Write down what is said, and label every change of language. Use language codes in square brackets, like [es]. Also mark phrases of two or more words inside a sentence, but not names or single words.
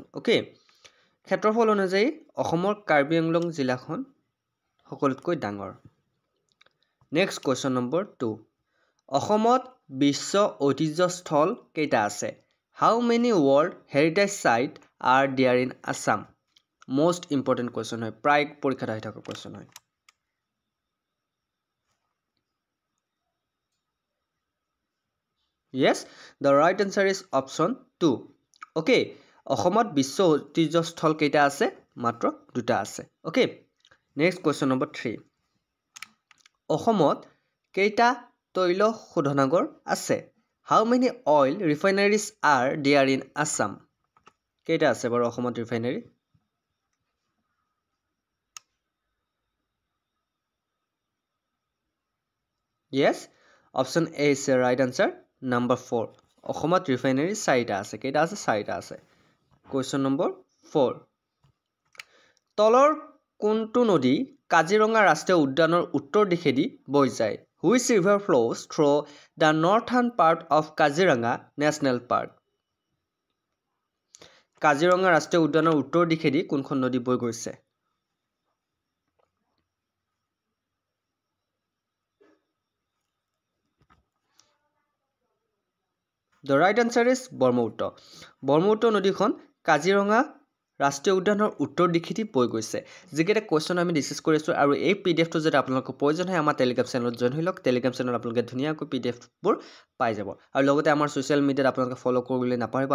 [as] ওকে, ক্ষেত্ৰফল অনুযায়ী অসমৰ কাৰ্বি আংলং জিলাখন সকলোতকৈ ডাঙৰ। [en] next question number 2. [as] অসমত বিশ্ব ঐতিহ্যস্থল কেইটা আছে? [en] How many world heritage site are there in Assam? most important question [as] হয়, প্ৰায় পৰীক্ষাত আহি থকা কুৱেশ্যন হয়। [en] Yes, the right answer is option 2. [as] Okay, অসমত বিশ্ব ঐতিহ্যস্থল কেইটা আছে? মাত্ৰ দুটা আছে। [en] Okay, next question number 3. [as] অসমত কেইটা তৈল শোধনাগাৰ আছে? [en] How many oil refineries are there in Assam? [as] কেইটা আছে বাৰু অসমত ৰিফাইনাৰী? [en] Yes, option A is the right answer. Number 4. [as] অসমত ৰিফাইনাৰী 4টা আছে। কেইটা আছে? 4টা আছে। [en] Question number 4. [as] তলৰ কোনটো নদী কাজিৰঙা ৰাষ্ট্ৰীয় উদ্যানৰ উত্তৰ দিশেদি বৈ যায়? [en] Which river flows through the northern part of Kaziranga National Park? [as] কাজিৰঙা ৰাষ্ট্ৰীয় উদ্যানৰ উত্তৰ দিশেদি কোনখন নদী বৈ গৈছে? [en] The right answer is ব্ৰহ্মপুত্ৰ। [as] ব্ৰহ্মপুত্ৰ নদীখন কাজিৰঙা ৰাষ্ট্ৰীয় উদ্যানৰ উত্তৰ দিশেদি বৈ গৈছে। যিকেইটা কুৱেশ্যন আমি ডিছকাছ কৰিছোঁ আৰু এই পিডিএফটো যদি আপোনালোকৰ প্ৰয়োজন হয় আমাৰ টেলিগ্ৰাম চেনেলত জইন হৈ লওক। টেলিগ্ৰাম চেনেলত আপোনালোকে ধুনীয়াকৈ পিডিএফবোৰ পাই যাব। আৰু লগতে আমাৰ [en] social mediaত [as] আপোনালোকে ফ'ল' কৰিবলৈ নাপাহৰিব।